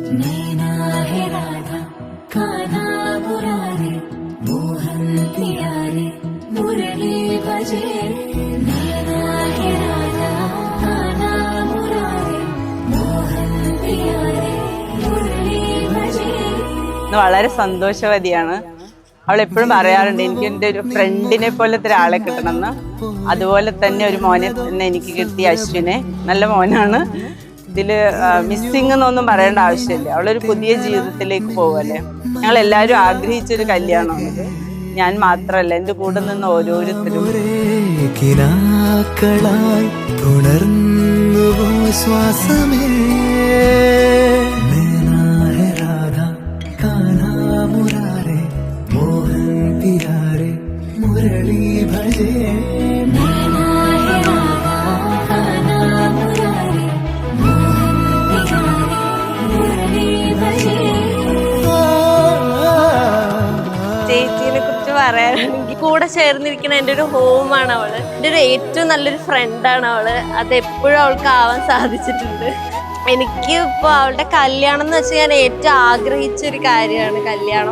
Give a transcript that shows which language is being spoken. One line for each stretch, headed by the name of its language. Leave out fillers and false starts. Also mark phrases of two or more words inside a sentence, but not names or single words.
Hindi: नैना है राधा कान्हा मुरारे मोहन प्यारे मुरली भजे नैना है राधा कान्हा मुरारे मोहन प्यारे मुरली भजे.
Malayalam: വളരെ സന്തോഷവതിയാണ്. അവൾ എപ്പോഴും പറയാറുണ്ട് എനിക്ക് എൻ്റെ ഒരു ഫ്രണ്ടിനെ പോലത്തെ ഒരാളെ കിട്ടണമെന്ന്. അതുപോലെ തന്നെ ഒരു മോനെ തന്നെ എനിക്ക് കിട്ടിയ അശ്വിനെ. നല്ല മോനാണ്. ഇതില് മിസ്സിങ് എന്നൊന്നും പറയേണ്ട ആവശ്യമില്ല. അവളൊരു പുതിയ ജീവിതത്തിലേക്ക് പോവല്ലേ. ഞങ്ങൾ എല്ലാവരും ആഗ്രഹിച്ചൊരു കല്യാണമാണിത്. ഞാൻ മാത്രല്ല, എൻ്റെ കൂടെ നിന്ന് ഓരോരുത്തരും.
Hindi: मुरली भजे नैना है राधा कान्हा मुरारे मोहन प्यारे मुरली भजे.
Malayalam: ചേച്ചീനെ കുറിച്ച് പറയാനാണെങ്കിൽ കൂടെ ചേർന്നിരിക്കുന്ന എൻ്റെ ഒരു ഹോമാണ് അവള്. എൻ്റെ ഒരു ഏറ്റവും നല്ലൊരു ഫ്രണ്ടാണ് അവള്. അത് എപ്പോഴും അവൾക്ക് ആവാൻ സാധിച്ചിട്ടുണ്ട്. എനിക്ക് ഇപ്പോൾ അവളുടെ കല്യാണം എന്ന് വെച്ചാൽ ഞാൻ ഏറ്റവും ആഗ്രഹിച്ചൊരു കാര്യമാണ് കല്യാണം.